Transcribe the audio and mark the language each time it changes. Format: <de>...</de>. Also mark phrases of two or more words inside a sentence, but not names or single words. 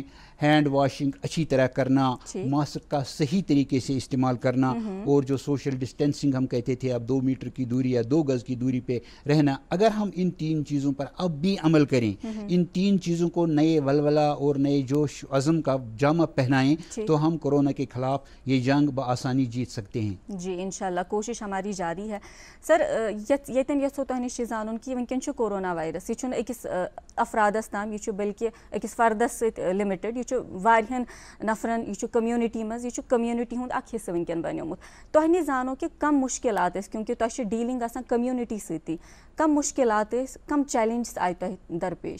<en>hand washing</en> <ur>اچھی طرح کرنا, ماسک کا صحیح طریقے سے استعمال کرنا, اور جو</ur> <en>social distancing</en> <ur>ہم کہتے تھے اب 2 میٹر کی دوری یا 2 گز کی دوری پہ رہنا, اگر ہم ان 3 چیزوں پر اب بھی عمل کریں, ان 3 چیزوں کو نئے ولولہ اور نئے جوش عزم کا جامہ پہنائیں تو ہم کورونا کے خلاف یہ جنگ بآسانی جیت سکتے ہیں. جی انشاءاللہ کوشش ہماری جاری ہے.</ur> <ks>سر یتن یژھو تۄہہِ نِش زانُن کہِ وٕنکٮ۪ن چھُ کورونا وائرس, یہ چھُنہٕ أکِس افرادس تام, یہ چھُ بلکہ أکِس فردس سۭتۍ لِمِٹڈ, یہ چھُ واریاہن نفرن, یہ چھُ کمیونٹی منٛز, یہ چھُ کمیونٹی ہُنٛد اکھ حصہٕ وٕنکٮ۪ن بنیومُت. تۄہہِ نِش زانو کہِ کم مُشکلات ٲسۍ کیونکہِ تۄہہِ چھِ ڈیٖلِنٛگ آسان کمیونٹی سۭتی, کم مُشکلات ٲسۍ, کم چیلنجز آیہِ تۄہہِ درپیش؟</ks>